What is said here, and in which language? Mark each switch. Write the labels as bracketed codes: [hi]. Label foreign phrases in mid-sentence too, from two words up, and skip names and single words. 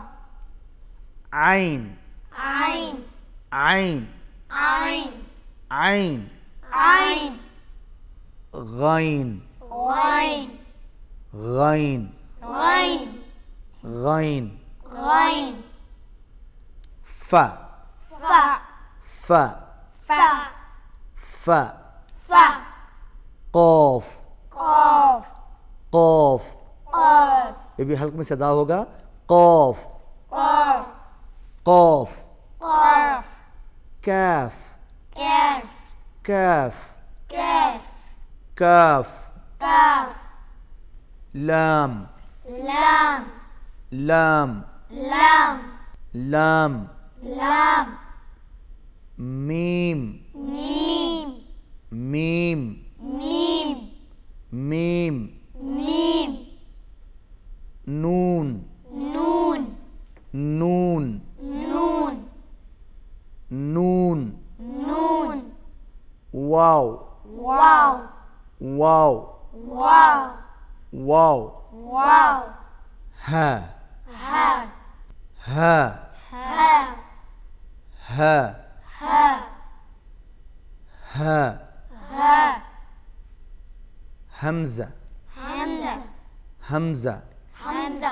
[ar] عین عین عین عین عین عین غین غین غین غین غین غین ف فا ف فا ف فا قاف قاف قاف، قاف [ur] یہ بھی حلق میں سے ادا ہوگا۔ [ar] قاف قاف قاف قاف کاف كاف کاف كاف کاف کاف لام لام لام لام لام لام میم میم میم میم میم میم نون نون نون نون نون نون واو واو واو واو واو واو ہا ہا ہا ہا ہا ہا ہا ہا حمزہ حمزہ حمزہ حمزہ